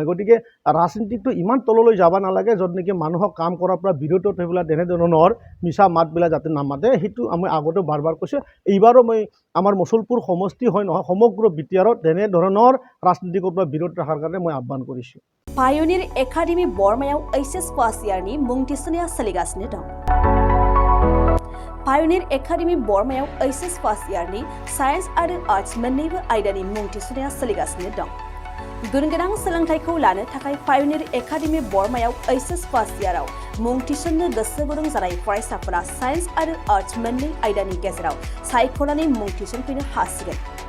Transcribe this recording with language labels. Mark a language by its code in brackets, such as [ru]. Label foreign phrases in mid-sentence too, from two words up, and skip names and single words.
[as] গতিকে ৰাজনীতিটো ইমান তললৈ যাব নালাগে য'ত নেকি মানুহক কাম কৰাৰ পৰা বিৰত থৈ তেনেধৰণৰ মিছা মাতবিলাক যাতে নামাতে, সেইটো আমি আগতেও বাৰ কৈছোঁ। এইবাৰো মই আমাৰ মছলপুৰ সমষ্টি হয় নহয়, সমগ্ৰ বিটিআৰত তেনেধৰণৰ ৰাজনীতিকৰ পৰা বিৰত ৰখাৰ কাৰণে মই আহ্বান কৰিছোঁ। [brx] पायनिर एकाडेमि बरमायाव HS [en] first year [brx] मुं थिसननाया सोलिगासिनो दं। पायनिर एकाडेमि बरमायाव HS [en] first year [brx] साइन्स आरो आर्ट्स मोन्नैबो आयदानि मुं थिसननाया सोलिगासिनो दं। गुनगोनां सोलोंथाइखौ लानो थाखाय पायनिर एकाडेमि बरमायाव HS [en] first year [brx] मुं थिसननो गोसो गुदुं जानाय फरायसाफोरा साइन्स आरो आर्ट्स मोन्नै आयदानि गेजेराव सायख'नानै मुं थिसनफैनो हासिगोन।